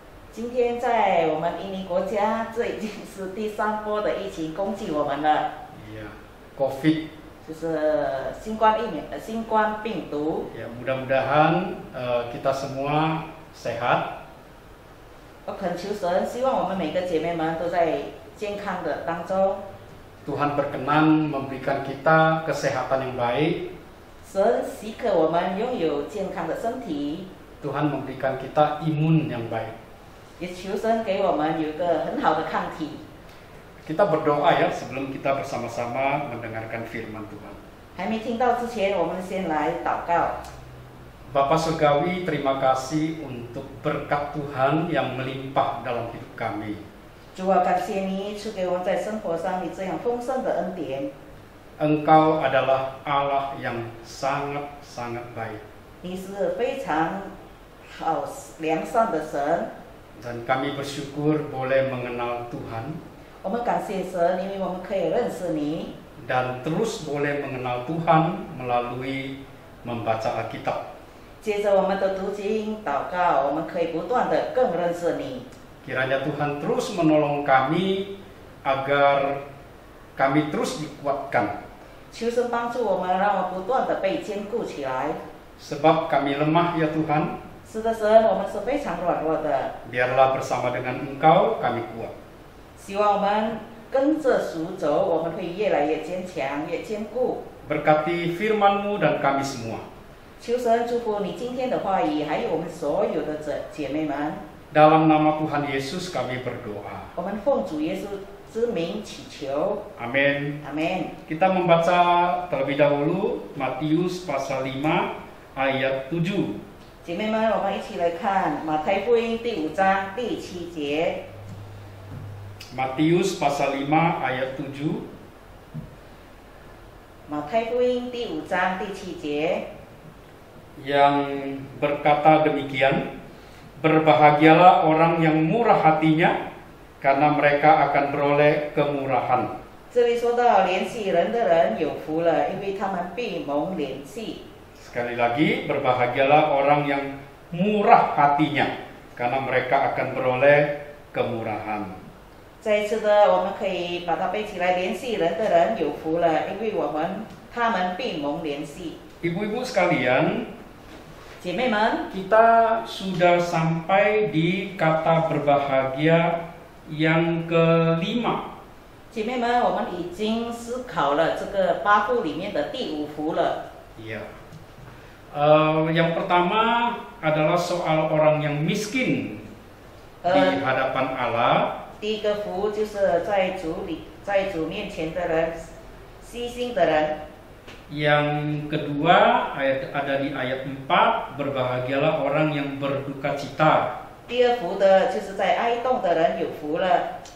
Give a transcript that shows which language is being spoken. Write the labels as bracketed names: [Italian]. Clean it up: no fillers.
[Chinese] 今天在我们印尼国家，这已经是第3波的疫情攻击我们了。 [Indonesian] Iya, COVID [Chinese] 就是新冠疫苗、新冠病毒。 [Indonesian] Ya, mudah-mudahan kita semua sehat. [Chinese] 我恳求神，希望我们每个姐妹们都在健康的当中。 [Indonesian] Tuhan berkenan memberikan kita kesehatan yang baik. [Chinese] 神许可我们拥有健康的身体， [Indonesian] Tuhan memberikan kita imun yang baik. [Chinese] 也求神给我们有一个很好的抗体。 [Indonesian] Kita berdoa ya sebelum kita bersama-sama mendengarkan firman Tuhan. [Chinese] 还没听到之前，我们先来祷告。 [Indonesian] Bapak Surgawi, terima kasih untuk berkat Tuhan yang melimpah dalam hidup kami. [Chinese] 主啊，感谢你赐给我们在生活上你这样丰盛的恩典。 [Indonesian] Engkau adalah Allah yang sangat-sangat baik. [Chinese] 你是非常好良善的神， [Indonesian] Dan kami bersyukur boleh mengenal Tuhan [Chinese] 我们感谢神，因为我们可以认识你， [Indonesian] dan terus boleh mengenal Tuhan melalui membaca Alkitab. [Chinese] 接着我们的读经、祷告，我们可以不断的更认识你。 [Indonesian] Kiranya Tuhan terus menolong kami agar kami terus dikuatkan. [Chinese] 求神帮助我们，让我们不断的被坚固起来。 [Indonesian] Sebab kami lemah ya Tuhan, [Chinese] 是的，神，我们是非常软弱的， [Indonesian] biarlah bersama dengan Engkau kami kuat. [Chinese] 希望我们跟着主走，我们会越来越坚强、越坚固。 [Indonesian] Berkati firman-Mu dan kami semua. [Chinese] 求神祝福你今天的话语，还有我们所有的姐妹们。 [Indonesian] Dalam nama Tuhan Yesus kami berdoa. [Chinese] 我们奉主耶稣之名祈求， [Indonesian] Amin. [Chinese] 阿门。 [Indonesian] Kita membaca terlebih dahulu Matius pasal 5 ayat 7. [Chinese] 姐妹们，我们一起来看马太福音第5章第7节。 [Indonesian] Matius pasal 5 ayat 7. [Chinese] 马太福音第5章第7节， [Indonesian] Yang berkata demikian, berbahagialah orang yang murah hatinya, karena mereka akan beroleh kemurahan. [Chinese] 这里说到怜悯人的人有福了，因为他们必蒙怜悯。 [Indonesian] Sekali lagi, berbahagialah orang yang murah hatinya, karena mereka akan beroleh kemurahan. [Chinese] 再一次的，我们可以把它背起来，怜悯人的人有福了，因为他们必蒙怜悯。 [Indonesian] Ibu-ibu sekalian, [Chinese] 姐妹们， [Indonesian] kita sudah sampai di kata berbahagia yang kelima. [Chinese] 姐妹们，我们已经思考了这个8福里面的第5福了。 [Indonesian] Iya. Yang pertama adalah soal orang yang miskin di hadapan Allah. [Chinese] 第一个福就是在主面前的人，虚心的人。 [Indonesian] Yang kedua ada di ayat 4, berbahagialah orang yang berduka cita. [Chinese] 第二福的就是在哀痛的人有福了。